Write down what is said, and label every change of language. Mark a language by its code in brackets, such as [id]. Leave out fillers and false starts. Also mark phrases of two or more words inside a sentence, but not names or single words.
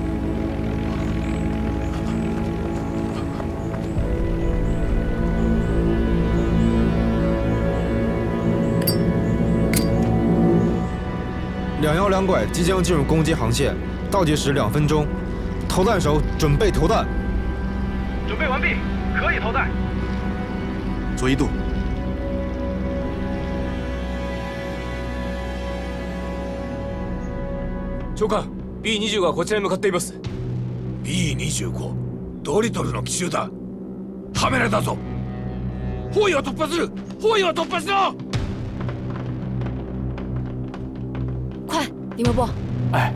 [zh] 212 拐即将进入攻击航线，倒计时2分钟，投弹手准备投弹。准备完毕，可以投弹。左1度。 [ja] 長官、B25 がこちらに向かっています。 B25、ドリトルの奇襲だ。カメラだぞ。包囲を突破する。包囲を突破しろ。 [zh] 快，李莫波！哎，